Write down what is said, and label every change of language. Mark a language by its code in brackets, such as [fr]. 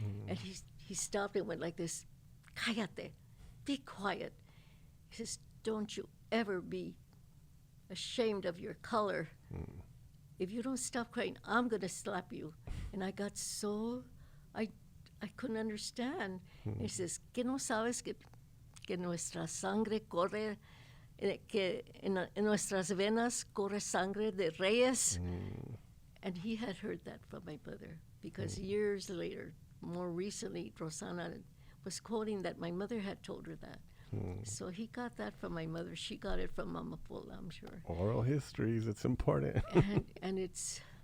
[en] And he stopped and went like this, [es] "Cállate, [en] be quiet." He says, don't you ever be ashamed of your color. If you don't stop crying, I'm going to slap you. And I got so, I couldn't understand. [es] He says, ¿que no sabes que nuestra sangre corre, que en nuestras venas corre sangre de reyes? [en] And he had heard that from my mother, because years later, more recently, Rosana was quoting that my mother had told her that. So he got that from my mother. She got it from Mama Pola, I'm sure. Oral histories, it's important. and it's,